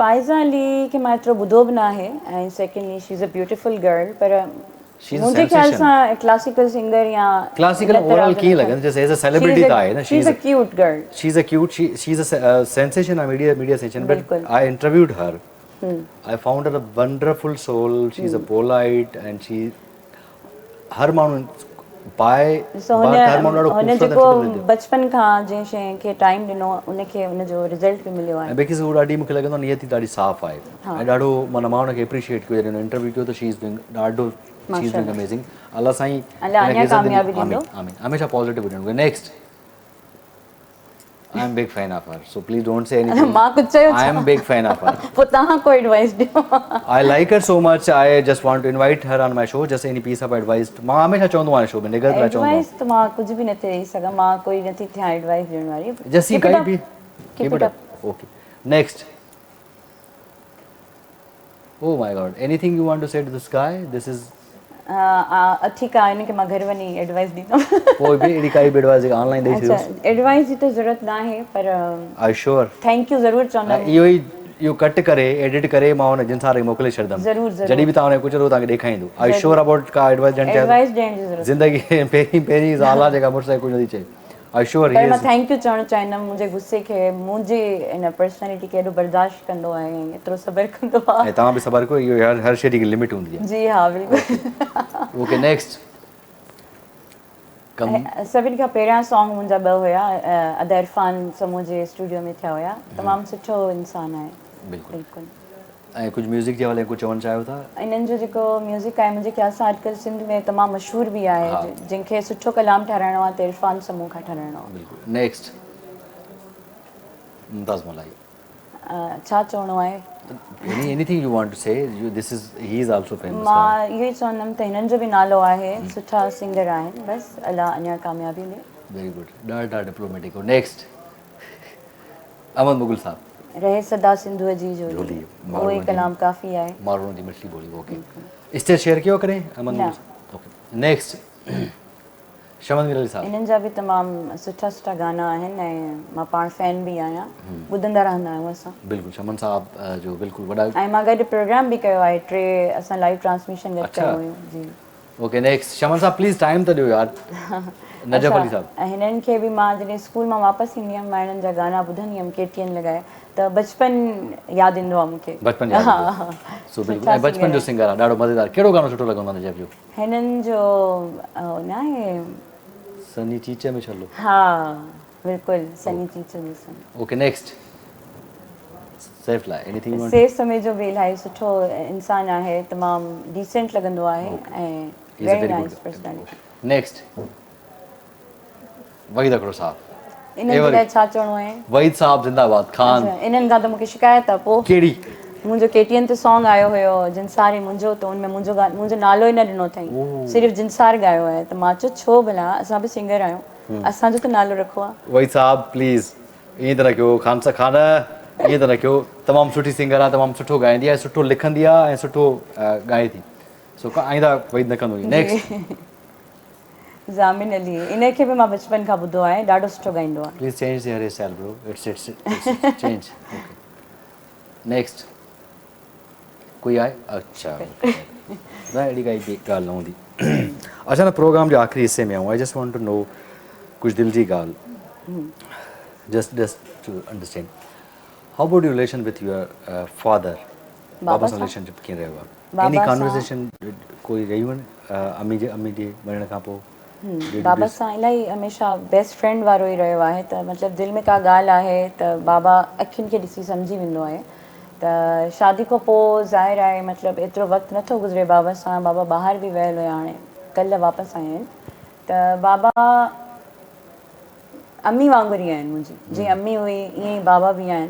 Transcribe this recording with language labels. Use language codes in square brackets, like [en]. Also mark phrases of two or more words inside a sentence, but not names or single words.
[sd] फ़ाइज़ा अली खे मां एतिरो ॿुधो बि न आहे ऐं [en] secondly she is a beautiful girl [sd] पर [en] She is a [sd] मुंहिंजे ख्याल [en] sensation. [sd] सां क्लासिकल सिंगर या क्लासिकल ओवरऑल कीअं लॻनि जैसे [en] as a celebrity [sd] त आहे न [en] She is a cute girl. She is a cute she is a sensation media sensation but [sd] बिल्कुलु। [en] I interviewed her I found her a wonderful soul she is a polite and she [sd] हर माण्हू पाए ॾिसो हर माण्हू ॾाढो हुन ख़ूबसूरत जेको ऐं सुठो बचपन खां जंहिं शइ खे टाइम ॾिनो उनखे उनजो रिज़ल्ट बि मिलियो आहे। ऐं बेकिस हू ॾाढी मूंखे लॻंदो आहे नियति ॾाढी साफ़ आहे ऐं ॾाढो माना मां हुनखे एप्रिशिएट कयो जॾहिं इंटरव्यू कयो त [en] she is doing [sd] ॾाढो [en] she is doing amazing [sd] अलाह साईं अलाह अञा कामयाबी ॾींदो। आमीन आमीन हमेशा पॉजिटिव हुजणु [en] next I am big fan of her so please don't say anything [sd] मां कुझु चयो [en] I am big fan of her [sd] पोइ तव्हां को एडवाइस ॾियो। [en] I like her so much. I just want to invite her on my show. Just any piece of advice. [sd] मां हमेशा चवंदो आहियां शो में निगत लाइ चवंदो एडवाइस त मां कुझु बि नथी ॾेई सघां मां कोई नथी थियां एडवाइस ॾियण वारी। आहियां जस्ट सी काई बि [en] Keep it up. Okay. Next. Oh my God. Anything you want to say to this guy? This is [sd] ठीकु आहे हिनखे मां घर वञी एडवाइस ॾींदमि। कोई बि अहिड़ी काई बि एडवाइस ऑनलाइन ॾेई अच्छा छॾियोसि एडवाइस जी त ज़रूरत न आहे पर [en] I sure thank you [sd] ज़रूरु चवंदमि। इहो ई इहो कट करे एडिट करे मां हुन जिन सां मोकिले छॾींदमि ज़रूरु ज़रूरु जॾहिं बि तव्हां हुनखे कुझु तव्हांखे ॾेखारींदो [en] I sure about [sd] का एडवाइस ॾियणु एडवाइस ॾियण जी ज़रूरत ज़िंदगी पहिरीं पहिरीं ज़ाला जेका मुड़ुस कुझु नथी चए [en] I sure [sd] पर मां [en] thank you [sd] चवणु चाहींदमि मुंहिंजे गुस्से खे मुंहिंजी इन पर्सनैलिटी खे एॾो बर्दाश्त कंदो आहे ऐं एतिरो सब्र कंदो आहे। ऐं तव्हां बि सबर कयो इहो हर शइ जी लिमिट हूंदी आहे जी हा बिल्कुलु। [en] okay next come [sd] सभिनि खां पहिरियां सॉन्ग मुंहिंजा ॿ हुया अदा इरफान समूह जे स्टूडियो में थिया हुया तमामु सुठो इंसानु आहे बिल्कुलु बिल्कुलु। ऐं कुझु म्यूज़िक जे हवाले कुझु चवणु चाहियो था इन्हनि जो जेको म्यूज़िक आहे मुंहिंजे ख्याल सां अॼुकल्ह सिंध में तमामु मशहूरु बि आहे जंहिंखे सुठो कलाम ठाहिराइणो आहे त इरफान समूह खां ठाहिराइणो आहे। बिल्कुलु नेक्स्ट मुमताज़ मलाई छा चवणो आहे [en] anything you want to say this is he is also famous [sd] मां इहो ई चवंदमि त हिननि जो बि नालो आहे सुठा सिंगर आहिनि बसि अलाह अञा कामयाबी ॾे। [en] very good [sd] ॾाढा डिप्लोमेटिक हो नेक्स्ट अमन मुगल साहब रहे सदा सिंधुअ जी जोली उहो ई कलाम काफ़ी आहे माण्हुनि जी मिठड़ी ॿोली [en] okay stage share [sd] कयो करें अमन मुगल साहब ओके नेक्स्ट शमन मीर अली साहब इन्हनि जा बि तमामु सुठा सुठा गाना आहिनि ऐं मां पाण फैन बि आहियां ॿुधंदा रहंदा आहियूं असां बिल्कुलु शमन साहब जो बिल्कुलु वॾा ऐं मां गॾु प्रोग्राम बि कयो आहे 3 असां लाइव ट्रांसमिशन गॾु कयो हुयूं जी ओके नेक्स्ट शमन साहब प्लीज़ टाइम त ॾियो यार नजफ़ अली साहब ऐं हिननि खे बि मां जॾहिं स्कूल मां वापसि ईंदी हुअमि मां हिननि जा गाना ॿुधंदी हुअमि KTN लॻाए त बचपन यादि ईंदो आहे मूंखे बचपन यादि सो बिल्कुलु ऐं बचपन जो सिंगर आहे ॾाढो मज़ेदार कहिड़ो गानो सुठो लॻंदो आहे नजफ़ जो हिननि जो न आहे सनी चीचे में छलो हा बिल्कुलु सनी चीचे में सन ओके नेक्स्ट सैफ लाइ [en] anything you want [sd] सेफ समय जो बि इलाही सुठो इंसानु आहे तमामु डिसेंट लॻंदो आहे ऐं [en] very nice personality [sd] नेक्स्ट वहीद अकड़ो साहब इन्हनि जे लाइ छा चवणो आहे वहीद साहब जिंदाबाद खान इन्हनि खां त मूंखे शिकायत आहे पोइ कहिड़ी मुंहिंजो KTN ते सॉन्ग आयो हुयो जिनसारी मुंहिंजो त उनमें मुंहिंजो नालो ई न ॾिनो अथई सिर्फ़ु जिनसार ॻायो आहे त मां चयो छो भला असां बि सिंगर आहियूं असांजो त नालो रखो आहे वहीद साहब प्लीज़ ईअं त न कयो खान सां खान ईअं त न कयो तमामु सुठी सिंगर आहे तमामु सुठो ॻाईंदी आहे सुठो लिखंदी आहे ऐं सुठो ॻाए थी सो आईंदा वहीद न कंदो नेक्स्ट ज़ामिन अली इनखे बि मां बचपन खां ॿुधो आहे ॾाढो सुठो ॻाईंदो आहे [en] please change the hair style bro it's change okay next [sd] कोई आहे अच्छा न अहिड़ी काई ॻाल्हि न हूंदी अच्छा न प्रोग्राम जे आख़िरी हिसे में आऊं [en] I just want to know [sd] कुझु दिलि जी ॻाल्हि [en] just to understand how about your relation with your father [sd] बाबा सां रिलेशनशिप कीअं रहियो आहे [en] any conversation [sd] कोई रहियूं आहिनि अम्मी जे मरण खां पोइ बाबा सां इलाही हमेशह बेस्ट फ्रेंड वारो ई रहियो आहे त मतिलबु दिलि में का ॻाल्हि आहे त बाबा अखियुनि खे ॾिसी सम्झी वेंदो आहे त शादी खां पोइ ज़ाहिर आहे मतिलबु एतिरो वक़्तु नथो गुज़रे बाबा सां बाबा ॿाहिरि बि वियल हुया हाणे कल्ह वापसि आया आहिनि त बाबा अम्मी वांगुरु ई आहिनि मुंहिंजी, जीअं अम्मी हुई ईअं ई बाबा बि आहिनि।